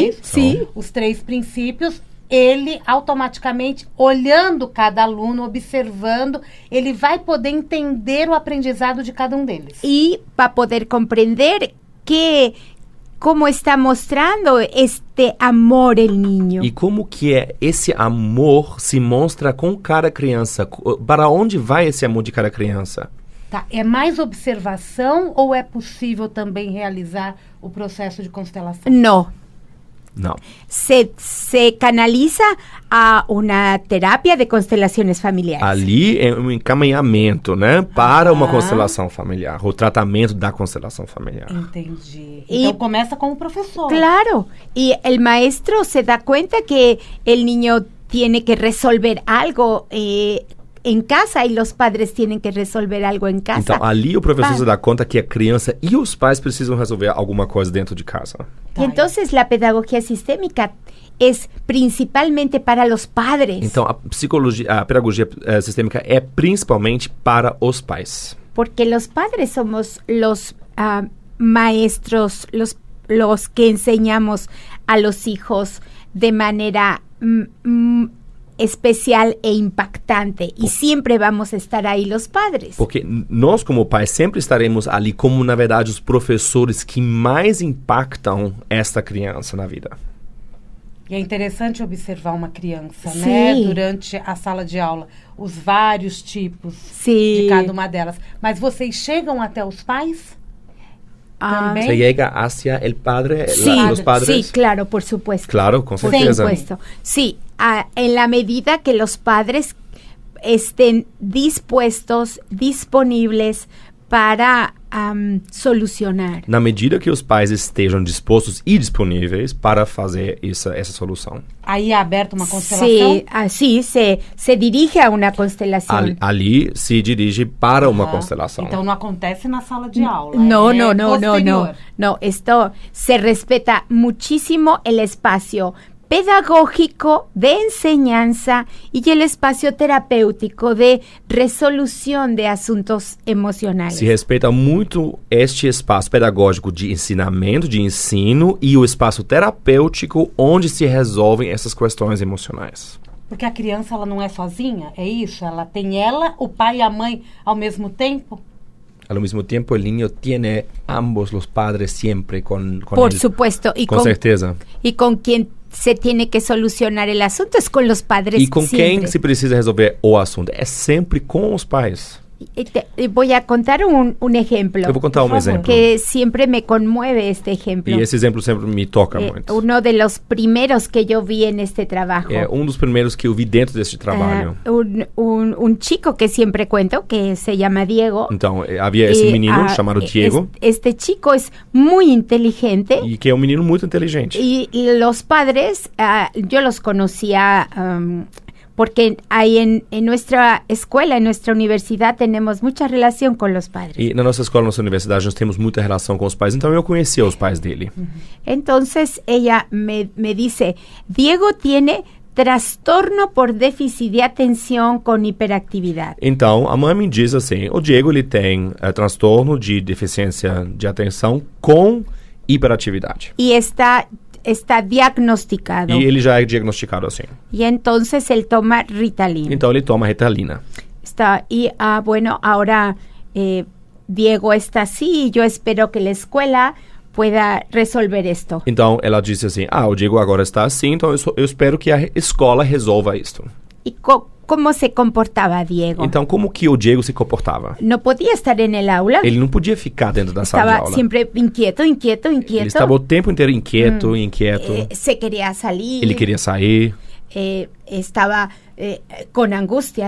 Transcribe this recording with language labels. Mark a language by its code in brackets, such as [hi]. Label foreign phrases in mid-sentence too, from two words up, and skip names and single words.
[pt] É isso? [es] sí. [pt] Os 3 princípios, ele automaticamente, olhando cada aluno, observando, ele vai poder entender o aprendizado de cada um deles. [es] Y va a poder comprender cómo está mostrando este amor el niño. [pt] E como que esse amor se mostra com cada criança? Para onde vai esse amor de cada criança? Tá, é mais observação ou é possível também realizar o processo de constelação? [es] No. [pt] Não. [es] Se canaliza a una terapia de constelaciones familiares. [pt] Ali é um encaminhamento, né? Para uma constelação familiar. O tratamento da constelação familiar. Entendi. Então começa com o professor. Claro. [es] Y el maestro se da cuenta que el niño tiene que resolver algo en casa y los padres tienen que resolver algo en casa. [pt] Então, ali o professor se dá conta que a criança e os pais precisam resolver alguma coisa dentro de casa. [es] Y entonces la pedagogía sistémica es principalmente para los padres. [pt] Então, a pedagogia sistêmica é principalmente para os pais. [es] Porque los padres somos los maestros, los que enseñamos a los hijos de manera especial e impactante. Y siempre vamos a estar ahí los padres. [pt] Porque nós, como pais, sempre estaremos ali como, na verdade, os professores que mais impactam esta criança na vida. E é interessante observar uma criança, Sim. né? Durante a sala de aula. Os vários tipos Sim. de cada uma delas. Mas vocês chegam até os pais? Também? [es] Se llega hacia el padre, Sí, los padres? sí, claro, por supuesto. Claro, con Por [pt] certeza. [es] supuesto. Sí, en la medida que los padres estén dispuestos, disponibles para solucionar. [pt] Na medida que os pais estejam dispostos e disponíveis para fazer essa solução. Aí é aberta uma constelação? [es] Sí, se dirige a una constelación. [pt] Ali se dirige para uma constelação. Então não acontece na sala de aula. [es] No, [pt] é [es] no, [pt] posterior. [es] no, esto se respeta muchísimo el espacio pedagógico de enseñanza y el espacio [pt] terapêutico de resolução de assuntos emocionais. Se respeita muito este espaço pedagógico de ensinamento, de ensino e o espaço terapêutico onde se resolvem essas questões emocionais. Porque a criança, ela não é sozinha, é isso? Ela tem ela, o pai e a mãe ao mesmo tempo? [es] Al mismo tiempo, el niño tiene ambos los padres siempre con Por él. supuesto. Y Con certeza. Y con quien se tiene que solucionar el asunto es con los padres. [pt] E com [es] siempre. [pt] quem se precisa resolver o assunto? É sempre com os pais. [es] Y voy a contar un ejemplo. [pt] Eu vou contar um [es] Por favor. [pt] exemplo. [es] Que siempre me conmueve este ejemplo. [pt] E esse exemplo sempre me toca muito. [es] Uno de los primeros que yo vi en este trabajo. [pt] É um dos primeiros que eu vi dentro deste trabalho. [es] Un chico que siempre cuento, que se llama Diego. [pt] Então, havia esse menino chamado Diego, [es] Este chico es muy inteligente. [pt] e que é um menino muito inteligente. [es] Y los padres, yo los conocía porque ahí en nuestra escuela, en nuestra universidad, tenemos mucha relación con los padres. [pt] E na nossa escola, na nossa universidade, nós temos muita relação com os pais, então eu conhecia os pais dele. [es] Entonces ella me dice, Diego tiene trastorno por déficit de atención con hiperactividad. [pt] Então, a mãe me diz assim, o Diego ele tem transtorno de deficiência de atenção com hiperatividade. [es] Y está diagnosticado. [pt] E ele já é diagnosticado assim. [es] Y entonces él toma Ritalin. [pt] Então, ele toma Ritalina. [es] Bueno, ahora Diego está así y yo espero que la escuela pueda resolver esto. [pt] Então, ela disse assim, o Diego agora está assim, então eu espero que a escola resolva isto. [es] ¿Y cómo se comportaba Diego? [pt] Então, como que o Diego se comportava? [es] No podía estar en el aula. [pt] Ele não podia ficar dentro da sala de [es] Estaba [pt] aula. [es] siempre inquieto. [pt] Ele estava o tempo inteiro inquieto, [es] Se quería salir. [pt] Ele queria sair. [es] Estaba con angustia